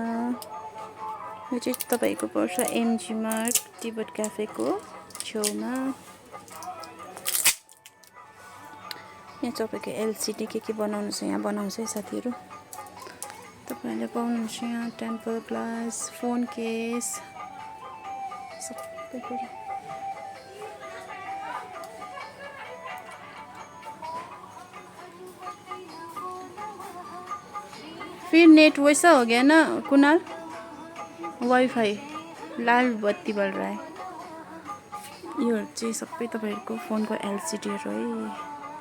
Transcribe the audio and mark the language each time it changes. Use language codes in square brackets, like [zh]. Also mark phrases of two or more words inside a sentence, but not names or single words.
[ne] यो चाहिँ तपाईँको पर्छ एमजी मार्ट तिब्बत क्याफेको छेउमा। यहाँ तपाईँको एलसिडी के बनाउनु छ यहाँ बनाउँछ है साथीहरू। तपाईँहरूले पाउनुहुन्छ यहाँ [en] temper glass, phone case, [ne] सबै कुरा। [hi] फिर नेट वैसा हो गया ना कुणाल, वाईफाई लाल बत्ती बल रहा है। [ne] यो चाहिँ सबै तपाईँहरूको फोनको एलसिडीहरू है।